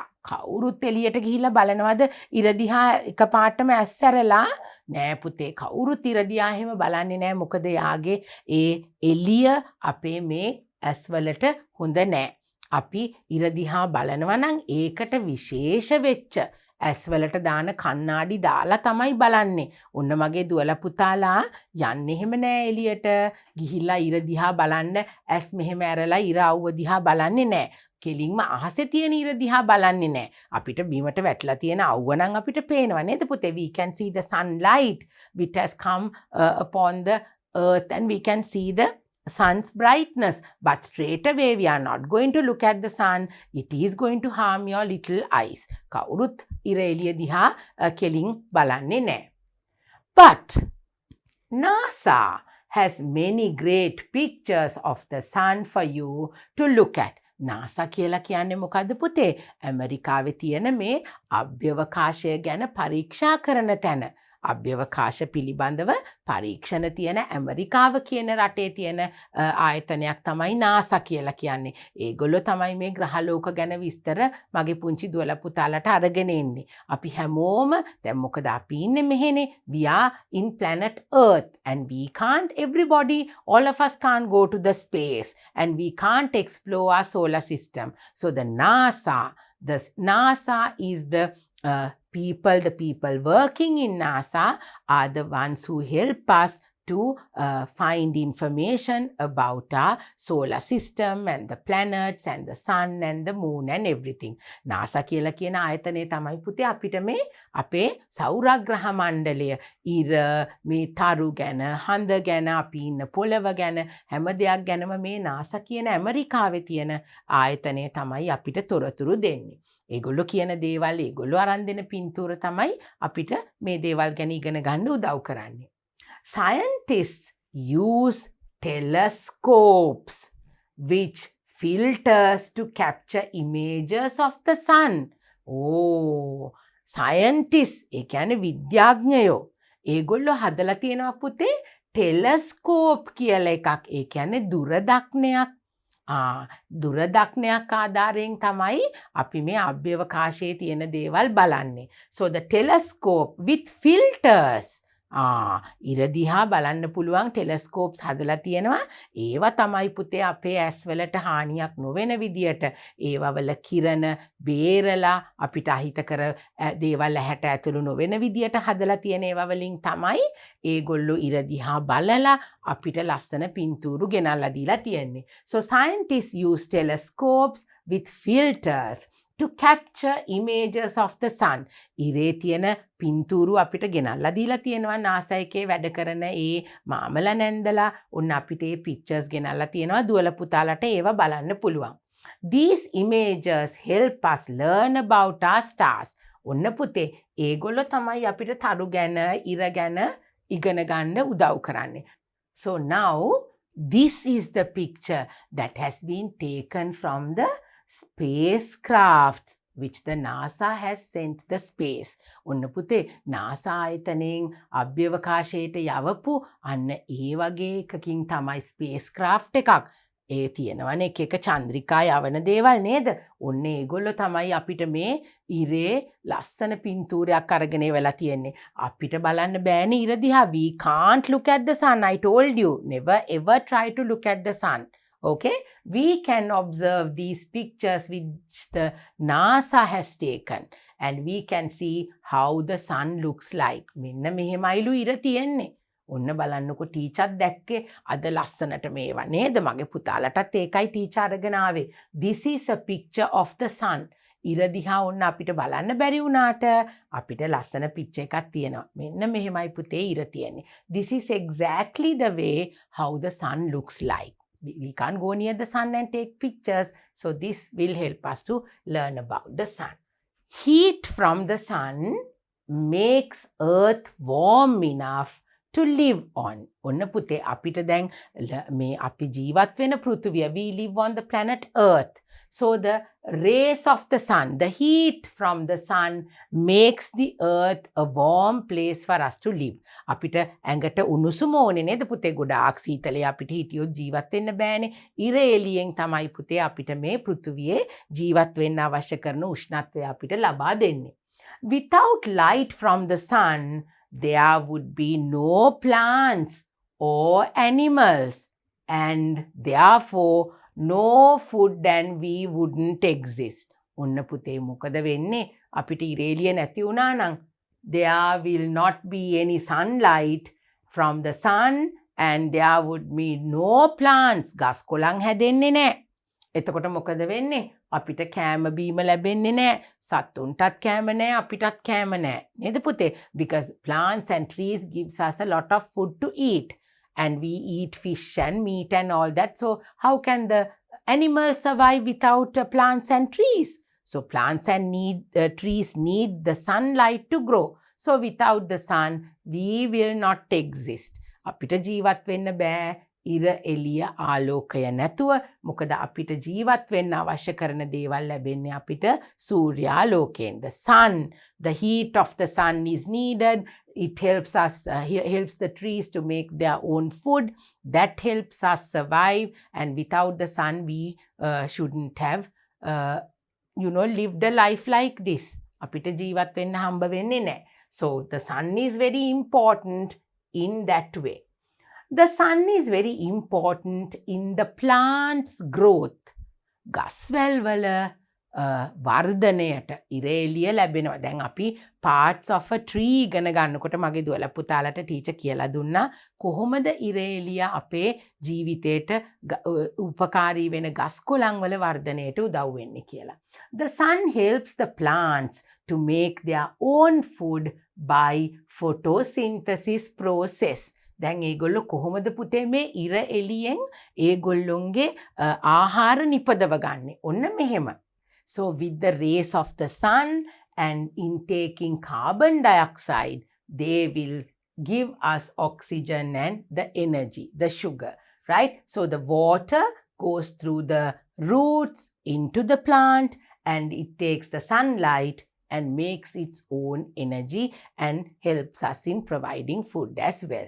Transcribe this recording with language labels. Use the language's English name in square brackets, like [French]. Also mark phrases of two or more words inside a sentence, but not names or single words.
[Sinhala] කවුරුත් එළියට ගිහිල්ලා බලනවද ඉර දිහා එකපාරටම ඇස් ඇරලා? නෑ පුතේ, කවුරුත් ඉර දිහා එහෙම බලන්නේ නෑ. මොකද යාගේ ඒ එළිය අපේ මේ ඇස් වලට හොඳ නෑ. අපි ඉර දිහා බලනවා නම් ඒකට විශේෂ වෙච්ච ඇස් වලට දාන කණ්ණාඩි දාලා තමයි බලන්නේ. ඔන්න මගේ දුවලා පුතාලා යන්නේ එහෙම නෑ එළියට. ගිහිල්ලා ඉර දිහා බලන්න ඇස් මෙහෙම ඇරලා ඉර අවුව දිහා බලන්නේ නෑ. කෙලින්ම අහසේ තියෙන ඉර දිහා බලන්නේ නෑ. අපිට බිමට වැටලා තියෙන අවුව නම් අපිට පේනවා නේද පුතේ? [English] We can see the sunlight which has come upon the earth and we can see the sun's brightness, but straight away we are not going to look at the sun. It is going to harm your little eyes. [Sinhala] කවුරුත් ඉර එළිය දිහා කෙලින් බලන්නේ නෑ. [English] But NASA has many great pictures of the sun for you to look at. [Sinhala] NASA කියලා කියන්නේ මොකද්ද පුතේ? ඇමරිකාවේ තියෙන මේ අභ්‍යවකාශය ගැන පරීක්ෂා කරන තැන. අභ්‍යවකාශ පිළිබඳව පරීක්ෂණ තියෙන ඇමරිකාව කියන රටේ තියෙන ආයතනයක් තමයි NASA කියලා කියන්නේ. ඒගොල්ලෝ තමයි මේ ග්‍රහලෝක ගැන විස්තර මගේ පුංචි දුවලා පුතාලට අරගෙන එන්නේ. අපි හැමෝම දැන් මොකද අපි ඉන්නේ මෙහෙනේ. [English] We are in planet Earth and we can't, everybody, all of us can't go to the space and we can't explore our solar system. So the NASA is the people working in NASA are the ones who help us to find information about our solar system and the planets and the sun and the moon and everything. [Sinhala] NASA කියලා කියන ආයතනය තමයි පුතේ අපිට මේ අපේ සෞරග්‍රහ මණ්ඩලය ඉර මේ තරු ගැන හඳ ගැන අපි ඉන්න පොළව ගැන හැම දෙයක් ගැනම මේ NASA කියන ඇමරිකාවේ තියෙන ආයතනය තමයි අපිට තොරතුරු දෙන්නේ. ඒගොල්ලෝ කියන දේවල් ඒගොල්ලෝ අරන් දෙන පින්තූර තමයි අපිට මේ දේවල් ගැන ඉගෙන ගන්න උදව් කරන්නේ. [English] Scientists use telescopes which filters to capture images of the sun. [Sinhala] Scientists ඒ කියන්නේ විද්‍යාඥයෝ ඒගොල්ලෝ හදලා තියෙනවා පුතේ ටෙලස්කෝප් කියලා එකක්. ඒ කියන්නේ දුරදක්නයක්. දුරදක්නයක් ආධාරයෙන් තමයි අපි මේ අභ්‍යවකාශයේ තියෙන දේවල් බලන්නේ. [English] So the telescope with filters [Sinhala] ඉර දිහා බලන්න පුළුවන් ටෙලස්කෝප්ස් හදලා තියෙනවා. ඒවා තමයි පුතේ අපේ ඇස්වලට හානියක් නොවෙන විදියට ඒවවල කිරණ බේරලා අපිට අහිතකර දේවල් ඇහැට ඇතුළු නොවෙන විදියට හදලා තියෙන ඒවා වලින් තමයි ඒගොල්ලෝ ඉර දිහා බලලා අපිට ලස්සන පින්තූරු ගෙනල්ලා දීලා තියෙන්නේ. [English] So scientists use telescopes with filters to capture images of the sun. [Sinhala] ඉරේ තියෙන පින්තූරු අපිට ගෙනල්ලා දීලා තියෙනවා NASA එකේ වැඩ කරන ඒ මාමල නැන්දලා ඔන්න අපිට ඒ pictures ගෙනල්ලා තියෙනවා දුවල පුතාලට ඒවා බලන්න පුළුවන්. [English] These images help us learn about our stars. [Sinhala] ඔන්න පුතේ ඒගොල්ලෝ තමයි අපිට තරු ගැන ඉර ගැන ඉගෙන ගන්න උදව් කරන්නේ. [English] So now this is the picture that has been taken from the spacecraft which the NASA has sent the space. [Sinhala] ඔන්න පුතේ NASA ආයතනයෙන් අභ්‍යවකාශයට යවපු අන්න ඒ වගේ එකකින් තමයි spacecraft එකක්. ඒ තියෙනවනේ එක එක චන්ද්‍රිකා යවන දේවල් නේද? ඔන්න ඒගොල්ලෝ තමයි අපිට මේ ඉරේ ලස්සන පින්තූරයක් අරගෙන වෙලා තියෙන්නේ. අපිට බලන්න බෑනේ ඉර දිහා. [English] We can't look at the sun. I told you. Never ever try to look at the sun. Okay, we can observe these pictures which the NASA has taken and we can see how the sun looks like. [Sinhala] මෙන්න මෙහෙමයිලු ඉර තියෙන්නේ. ඔන්න බලන්නකො ටීචර් දැක්කේ අද ලස්සනට මේවා නේද? මගේ පුතාලටත් ඒකයි ටීචර් අරගෙන ආවේ. [English] This is a picture of the sun. [Sinhala] ඉර දිහා ඔන්න අපිට බලන්න බැරි වුණාට අපිට ලස්සන පික්චර් එකක් තියෙනවා. මෙන්න මෙහෙමයි පුතේ ඉර තියෙන්නේ. [English] This is exactly the way how the sun looks like. We can't go near the sun and take pictures. So this will help us to learn about the sun. Heat from the sun makes earth warm enough to live on. [Sinhala] ඔන්න පුතේ අපිට දැන් මේ අපි ජීවත් වෙන පෘථිවිය, [English] we live on the planet earth. So the rays of the sun, the heat from the sun makes the earth a warm place for us to live. [Sinhala] අපිට ඇඟට උණුසුම ඕනේ නේද පුතේ? ගොඩාක් සීතලේ අපිට හිටියොත් ජීවත් වෙන්න බෑනේ. ඉර එළියෙන් තමයි පුතේ අපිට මේ පෘථිවියේ ජීවත් වෙන්න අවශ්‍ය කරන උෂ්ණත්වය අපිට ලබා දෙන්නේ. [English] Without light from the sun, there would be no plants or animals and therefore no food and we wouldn't exist. [Sinhala] ඔන්න පුතේ මොකද වෙන්නේ? අපිට ඉරේලිය නැති වුණා නම් [English] there will not be any sunlight from the sun and there would be no plants. [Sinhala] ගස් කොළන් හැදෙන්නේ නැහැ. එතකොට මොකද වෙන්නේ? අපිට කෑම බීම ලැබෙන්නේ නැහැ. සත්තුන්ටත් කෑම නැහැ, අපිටත් කෑම නැහැ. නේද පුතේ? [English] Because plants and trees gives us a lot of food to eat. And we eat fish and meat and all that. So how can the animals survive without plants and trees? So plants and trees need the sunlight to grow. So without the sun, we will not exist. [Sinhala] අපිට ජීවත් වෙන්න බෑ ඉර එළිය ආලෝකය නැතුව. මොකද අපිට ජීවත් වෙන්න අවශ්‍ය කරන දේවල් ලැබෙන්නේ අපිට සූර්යාලෝකයෙන්. [English] The sun, the heat of the sun is needed. It helps us, helps the trees to make their own food. That helps us survive. And without the sun, we shouldn't have, lived a life like this. අපිට ජීවත් වෙන්න හම්බ වෙන්නේ නැහැ. So the sun is very important in that way. The sun is very important in the plant's growth. [Sinhala] ගස්වැල් වල වර්ධනයට ඉරේලිය ලැබෙනවා. දැන් අපි [English] parts of a tree [Sinhala] ඉගෙන ගන්නකොට මගේ දුවල පුතාලට ටීචර් කියලා දුන්නා කොහොමද ඉරේලිය අපේ ජීවිතේට උපකාරී වෙන ගස් කොළන් වල වර්ධනයට උදව් වෙන්නේ කියලා. [English] The sun helps the plants to make their own food by photosynthesis process. [Sinhala] දැන් ඒගොල්ලෝ කොහොමද පුතේ මේ ඉර එළියෙන් ඒගොල්ලොන්ගේ ආහාර නිපදව ගන්නේ? ඔන්න මෙහෙම. [English] So with the rays of the sun and intaking carbon dioxide, they will give us oxygen and the energy, the sugar, right? So the water goes through the roots into the plant and it takes the sunlight and makes its own energy and helps us in providing food as well.